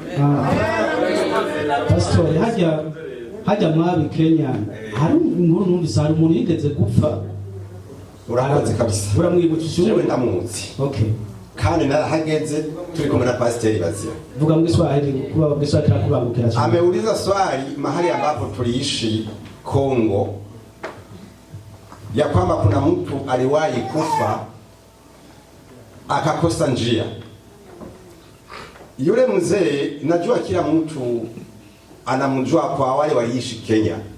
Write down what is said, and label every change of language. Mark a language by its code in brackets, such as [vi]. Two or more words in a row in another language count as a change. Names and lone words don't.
[rn] Pastor hajya mwabi Kenya hari inkuru numvise hari umuntu yigeze gupfa. Urakoze kabisa. Uramwibukije jewe ndamuzi. Okay. Kandi narahageze turi kumwe na Pastor Bazira. Vuga mu Kiswahili kuba mu Kiswahili kubangukira cyane. [sw] Ameuliza swali mahali ambapo tuliishi Kongo ya kwamba kuna mtu aliwahi kufa akakosa njia. Yule mzee najua kila mtu anamjua kwa wale waliishi Kenya.